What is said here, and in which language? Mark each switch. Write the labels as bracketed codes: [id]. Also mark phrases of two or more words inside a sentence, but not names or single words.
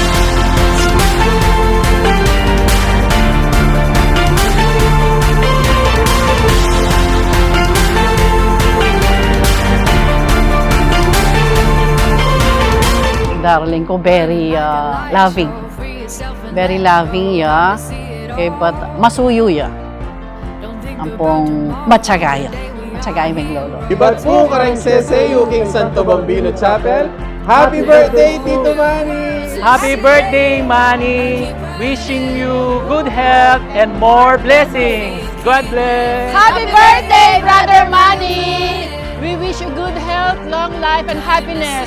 [en] Darling ko, very loving. Very loving ya, but masuyo ya. [pam] Ampong matsagaya. Matsagaya may lolo. Iba't po karang sese yung Santo Bambino Chapel. [en] Happy birthday, Tito Manny! Happy birthday, Manny! Wishing you good health and more blessings. God bless! Happy birthday, Brother Manny! We wish you good health, long life, and happiness.